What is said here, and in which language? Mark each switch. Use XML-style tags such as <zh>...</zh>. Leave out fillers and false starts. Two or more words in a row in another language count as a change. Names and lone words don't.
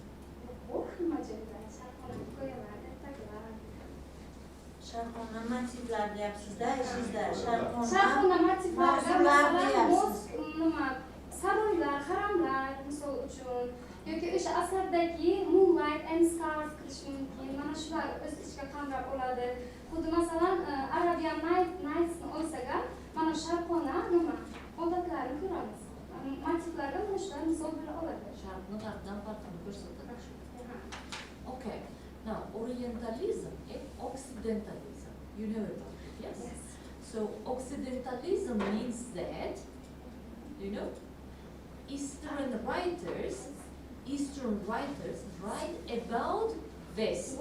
<uz>Yo'q, nima joyda? Sharqona hikoyalar, ertaklar. Sharqona motivlar deyapsiz-da, ishingizda. Sharqona motivlarga mavzular masalan deyapsiz. nima saroylar, haramlar misol uchun yoki o'sha asardagi</uz> <en>moonlight and stars</en> <uz>kirishi mumkin. Mana shular o'z ichiga qamrab oladi. Xuddi masalan Arabian Nights'ni olsak, mana sharqona nima odatlarni ko'ramiz. Motivlarga mana shular misol bo'la oladi. Sharqni farqdan farqini ko'rsatadi.</uz> <en>Okay. Now, Orientalism and Occidentalism. You know about it, yes? Yes. So, Occidentalism means that, you know, Eastern writers write about West.</en>